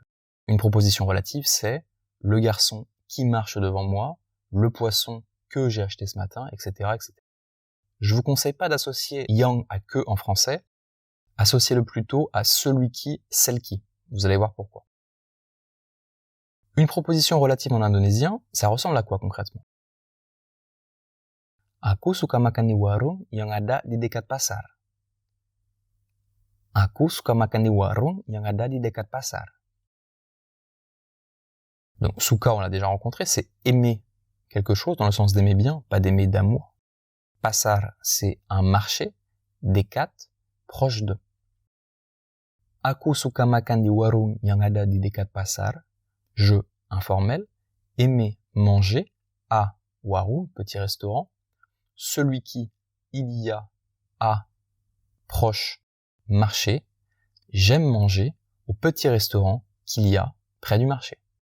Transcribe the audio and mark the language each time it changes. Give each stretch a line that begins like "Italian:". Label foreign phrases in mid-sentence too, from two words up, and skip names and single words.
French: Une proposition relative, c'est le garçon qui marche devant moi, le poisson que j'ai acheté ce matin, etc., etc. Je vous conseille pas d'associer yang à que en français. Associez-le plutôt à celui qui, celle qui. Vous allez voir pourquoi. Une proposition relative en indonésien, ça ressemble à quoi concrètement?
Indonesian: Aku suka makan di warung yang ada di dekat pasar. Aku suka makan di warung yang ada di dekat pasar.
French: Donc, suka, on l'a déjà rencontré, c'est aimer quelque chose dans le sens d'aimer bien, pas d'aimer d'amour. Pasar, c'est un marché. Dekat, proche de.
Indonesian: Aku suka makan di warung yang ada di dekat pasar.
French: Je, informel. Aimer, manger. A, warung, petit restaurant. Celui qui, il y a. A, proche, marché. J'aime manger au petit restaurant qu'il y a près du marché.